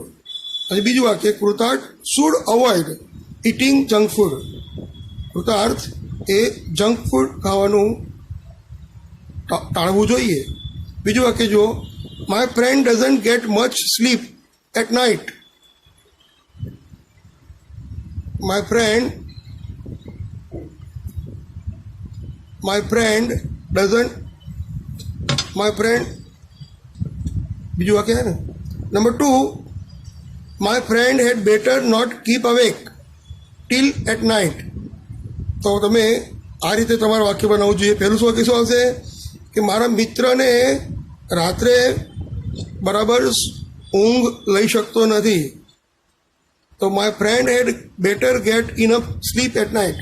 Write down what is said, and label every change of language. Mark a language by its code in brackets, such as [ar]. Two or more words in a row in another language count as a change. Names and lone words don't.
[gu] અને બીજું વાક્ય, [en] Kritarth should avoid eating junk food. [gu] કૃતાર્થ એ [en] junk food [gu] ખાવાનું ટાળવું જોઈએ. બીજું વાક્ય જુઓ, [en] my friend doesn't get much sleep at night. My friend doesn't, [gu] બીજું વાક્ય છે ને. નંબર 2, [en] my friend had better not keep awake till at night. [gu] તો તમે આ રીતે તમારું વાક્ય બનાવવું જોઈએ. પહેલું શું વાક્ય શું આવશે કે મારા મિત્રને રાત્રે બરાબર ઊંઘ લઈ શકતો નથી, તો [en] my friend had better get enough sleep at night.